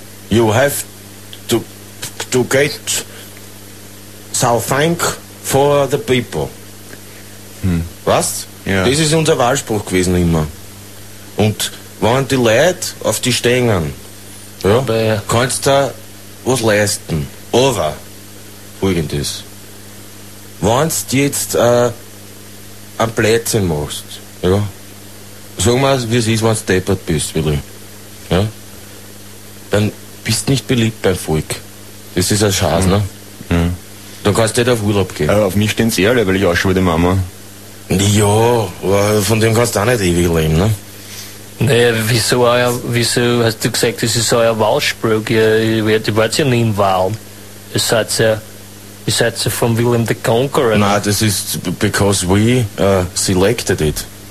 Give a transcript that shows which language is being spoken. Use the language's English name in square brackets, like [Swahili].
[English] You have to get so thank for the people. [German] Was? Ja. Das ist unser Wahlspruch gewesen immer. Und wenn die Leute auf die Stängen, ja, kannst du was leisten. Aber folgendes. Wenn du jetzt ein Blödsinn machst, ja, sag mal, wie es ist, wenn du deppert bist, Willi, ja, dann bist nicht beliebt beim Volk. Das ist ein Schaden, ne? Ja. Dann kannst du nicht auf Urlaub gehen. Auf mich stehen sie alle, weil ich auch schon wieder Mama. Ja, aber von dem kannst du auch nicht ewig leben, ne? Naja, wieso hast du gesagt, das ist euer Wahlspruch? Ihr wart ja nie im Wahl. Ihr seid ja von William the Conqueror. Nein, das ist, [English] because we selected it.